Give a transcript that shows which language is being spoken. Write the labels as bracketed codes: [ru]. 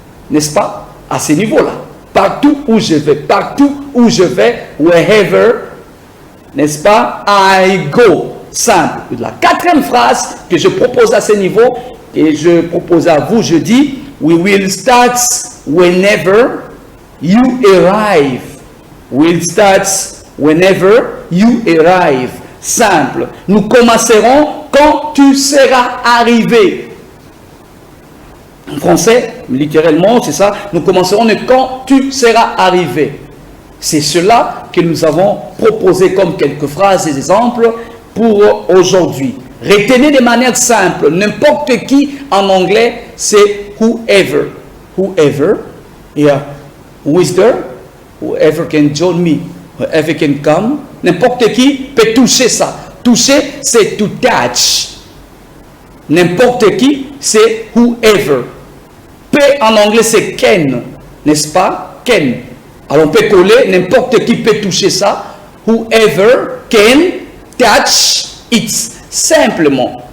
[fr] N'est-ce pas? À ce niveau-là. Partout où je vais. Partout où je vais. Wherever. N'est-ce pas? [en] I go. Simple. [fr] La quatrième phrase que je propose à ce niveau, et je propose à vous, je dis, [en] we will start whenever you arrive. We'll start whenever you arrive. [fr] Simple. Nous commencerons quand tu seras arrivé. En français, littéralement, c'est ça. Nous commencerons quand tu seras arrivé. C'est cela que nous avons proposé comme quelques phrases et exemples pour aujourd'hui. Retenez de manière simple, n'importe qui en anglais, c'est whoever. [en] Whoever, yeah. Who is there? Whoever can join me, whoever can come. [fr] N'importe qui peut toucher ça. Toucher, c'est [en] to touch. [fr] N'importe qui, c'est whoever. P en anglais, c'est can, n'est-ce pas? Can. Alors on peut coller, n'importe qui peut toucher ça. [en] Whoever can touch it. [fr] Simplement.